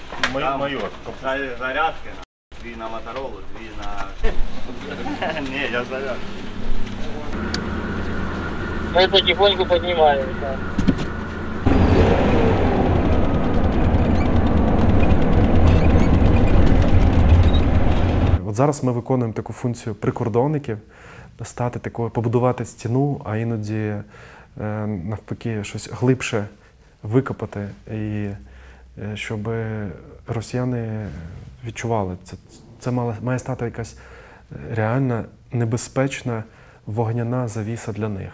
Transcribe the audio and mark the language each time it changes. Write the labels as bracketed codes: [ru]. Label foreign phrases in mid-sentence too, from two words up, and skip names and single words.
[uk] майор. Зарядки, дві на Моторолу, дві на... Ні, я зарядки. [ru] Мы потихоньку поднимаемся. [uk] От зараз ми виконуємо таку функцію прикордонників, стати такою, побудувати стіну, а іноді навпаки щось глибше викопати, і щоб росіяни відчували, це має стати якась реальна небезпечна вогняна завіса для них.